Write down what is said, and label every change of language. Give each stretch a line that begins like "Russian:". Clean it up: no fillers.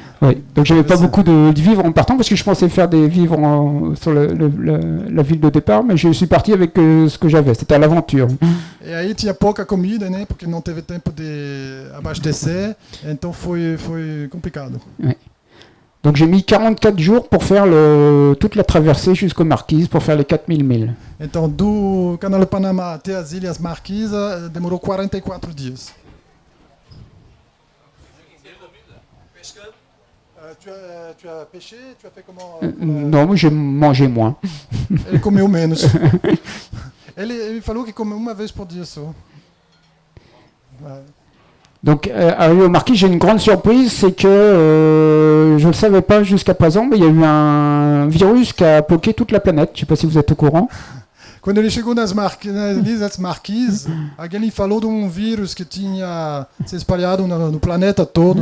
French: Oui, donc j'avais pas beaucoup de vivres en partant parce que je pensais faire des vivres sur la ville de départ, mais je suis parti avec ce que j'avais, c'était à l'aventure.
Portuguese: E aí tinha pouca comida, né, porque não teve tempo de abastecer, então foi complicado.
French: Oui. Donc j'ai mis 44 jours pour faire toute la traversée jusqu'aux Marquises, pour faire les 4000 milles.
Portuguese: Então do Canal do Panamá até as Ilhas Marquisas demorou 44 dias.
French: Tu as pêché? Tu as fait comment? Non, moi j'ai mangé moins.
Portuguese: Ele comeu menos. Ele falou que comeu uma vez por dia só.
French: Donc, arrivé au Marquis, j'ai une grande surprise, c'est que je ne le savais pas jusqu'à présent, mais il y a eu un virus qui a bloqué toute la planète. Je ne sais pas si vous êtes au courant.
Portuguese: Quando ele chegou nas Ilhas Marquises, alguém falou de vírus que tinha se espalhado no planeta todo.